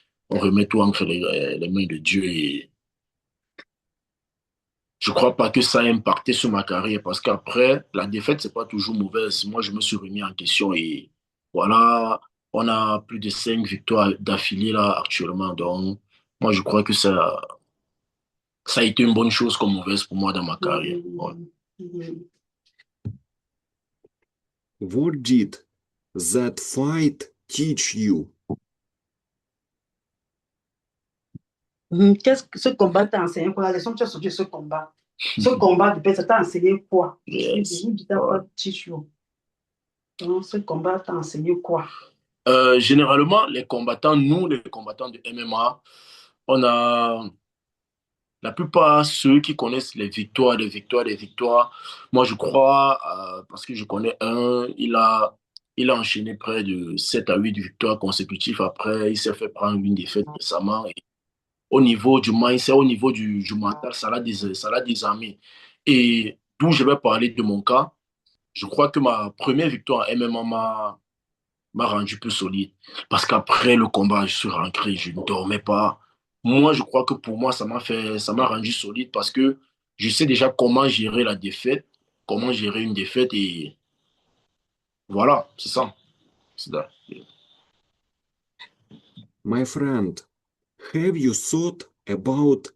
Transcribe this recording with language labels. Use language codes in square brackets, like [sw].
[fr] On remet tout entre les mains de Dieu. Et je crois pas que ça a impacté sur ma carrière parce qu'après, la défaite, c'est pas toujours mauvaise. Moi, je me suis remis en question et voilà, on a plus de 5 victoires d'affilée là actuellement. Donc, moi, je crois que ça a été une bonne chose comme mauvaise pour moi dans ma carrière. Ouais. [en] What did that fight teach you? [fr] Qu'est-ce que ce combat t'a enseigné quoi? La leçon que tu as sortie de ce combat. Ce combat, de paix, ça t'a enseigné quoi? [en] Yes. What teach you? [fr] Donc, ce combat t'a enseigné quoi? Généralement, nous, les combattants de MMA, on a la plupart, ceux qui connaissent les victoires, les victoires, les victoires, moi je crois, parce que je connais il a enchaîné près de 7 à 8 victoires consécutives. Après, il s'est fait prendre une défaite récemment. Et au niveau du mindset, au niveau du mental, ça l'a désarmé. Et d'où je vais parler de mon cas, je crois que ma première victoire en MMA m'a rendu plus solide. Parce qu'après le combat, je suis rentré, je ne dormais pas. Moi, je crois que pour moi, ça m'a rendu solide parce que je sais déjà comment gérer la défaite, comment gérer une défaite et voilà, c'est ça. C'est ça. [en] My friend, have you thought about